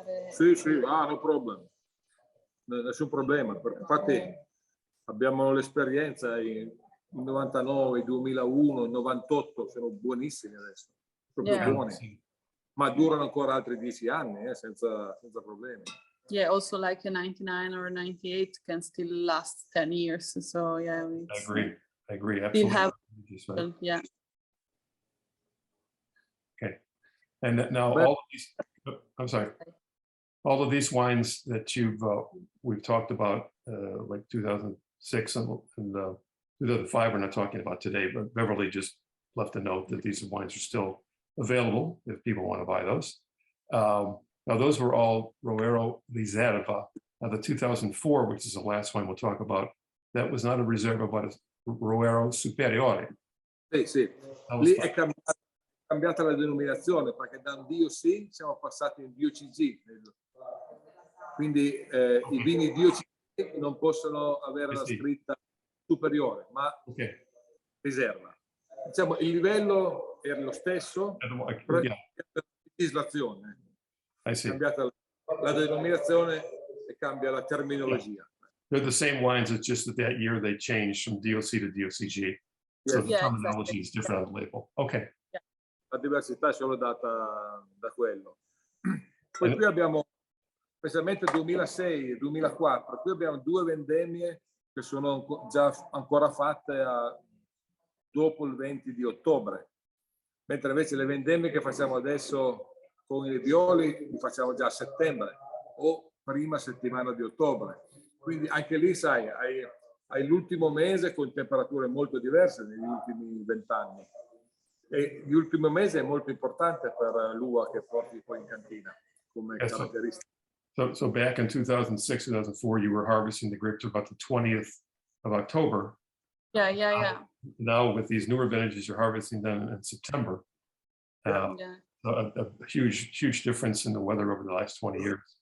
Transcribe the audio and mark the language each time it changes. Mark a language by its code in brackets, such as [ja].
[it] Sì, [en] no problem. [it] Nessun problema. Infatti abbiamo l'esperienza in 99, 2001, 98, sono buonissimi adesso, proprio [en] Yeah. [it] buoni, ma durano ancora altri 10 anni senza problemi. [en] Yeah, also like a 99 or a 98 can still last 10 years. So yeah, I agree. I agree. Still Absolutely. have, yeah. Okay. And now But- all of these, I'm sorry, all of these wines that we've talked about, like 2006 and 2005, we're not talking about today, but Beverly just left a note that these wines are still available if people want to buy those. Now, those were all Roero riserva. Now, the 2004, which is the last one we'll talk about, that was not a riserva, but a Roero superiore. [it] Sì. Lì è cambiata la denominazione, perché da un DOC siamo passati in DOCG. Quindi i vini DOCG non possono avere la scritta superiore, ma riserva. Diciamo, il livello era lo stesso, però la legislazione è cambiata la denominazione e cambia la terminologia. [en] They're the same wines, it's just that year they changed from DOC to DOCG. So the terminology is different on the label. Okay. [it] La diversità è solo data da quello. Poi qui abbiamo, specialmente 2006 e 2004, qui abbiamo 2 vendemmie che sono già ancora fatte dopo il 20 di ottobre, mentre invece le vendemmie che facciamo adesso con i violi li facciamo già a settembre o prima settimana di ottobre. Quindi anche lì, sai, hai l'ultimo mese con temperature molto diverse negli ultimi 20 anni. E l'ultimo mese è molto importante per l'uva che porti poi in cantina come caratteristica. [en] So back in 2006, 2004, you were harvesting the grapes about the 20th of October. Yeah. Now with these newer vintages, you're harvesting them in September. A huge difference in the weather over the last 20 years.